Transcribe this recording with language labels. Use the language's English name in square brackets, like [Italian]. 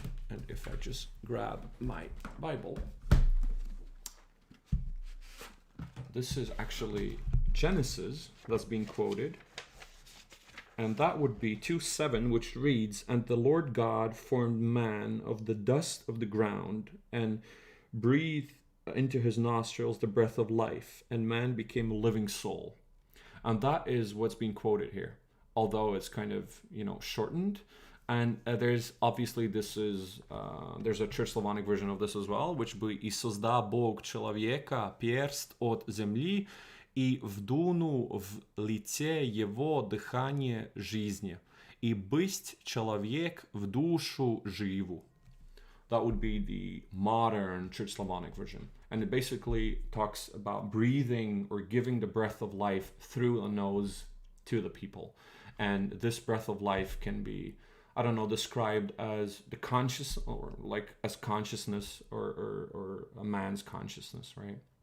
[English] And if I just grab my Bible, this is actually Genesis that's being quoted, and that would be 2:7, which reads, "And the Lord God formed man of the dust of the ground and breathed into his nostrils the breath of life, and man became a living soul." And that is what's being quoted here, although it's kind of, shortened. And there's obviously there's a Church Slavonic version of this as well, which [Church Slavic] бы «И созда Бог человека перст от земли, и вдуну в лице его дыхание жизни, и бысть человек в душу живу». [English] That would be the modern Church Slavonic version. And it basically talks about breathing or giving the breath of life through the nose to the people. And this breath of life can be, described as the conscious, or like as consciousness, or a man's consciousness, right?